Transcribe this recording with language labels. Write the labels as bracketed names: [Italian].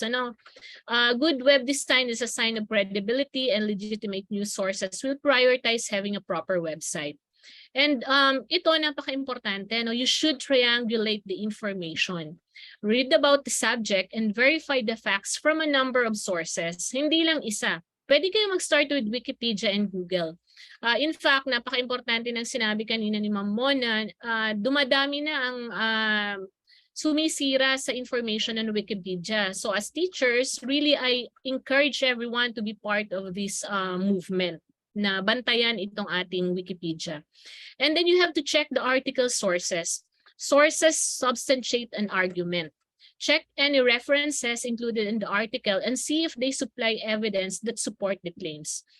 [English] Good web design is a sign of credibility, and legitimate news sources will prioritize having a proper website. And ito, napaka-importante, you should triangulate the information. Read about the subject and verify the facts from a number of sources. [Filipino] Hindi lang isa. Pwede kayo mag-start with Wikipedia and Google. In fact, napaka-importante ng sinabi kanina ni Ma'am Mona, dumadami na ang sumisira sa information ng Wikipedia. [English] So as teachers, really I encourage everyone to be part of this movement [Filipino] na bantayan itong ating Wikipedia. [English] And then you have to check the article sources. Sources substantiate an argument. Check any references included in the article and see if they supply evidence that support the claims.